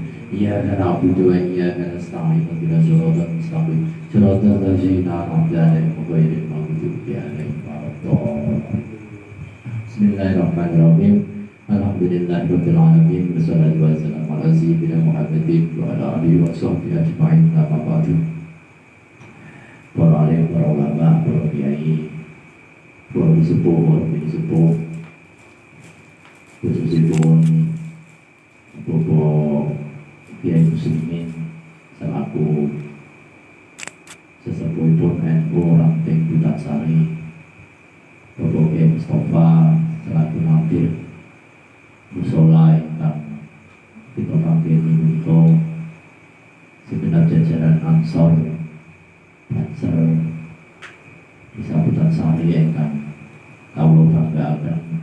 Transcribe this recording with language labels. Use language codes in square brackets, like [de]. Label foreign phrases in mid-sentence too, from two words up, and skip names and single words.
[ar] إياك نعبد وإياك نستعين اهدنا الصراط المستقيم صراط الذين أنعمت عليهم غير المغضوب عليهم ولا الضالين. بسم الله الرحمن الرحيم. الحمد لله رب العالمين والصلاة والسلام على سيدنا محمد وعلى آله وصحبه أجمعين. أما بعد. [jv] Para alim, para ulama, para kiai, para sepuh, para sepuh, khususipun Bapak Kiai Muslimin selaku sesepuhipun NU Ranting Butaksari, Bapak Kiai Mustafa selaku nadir mushola ingkang kita panggil menika segenap jajaran Ansor Banser Desa Butaksari ingkang kawula banggaaken,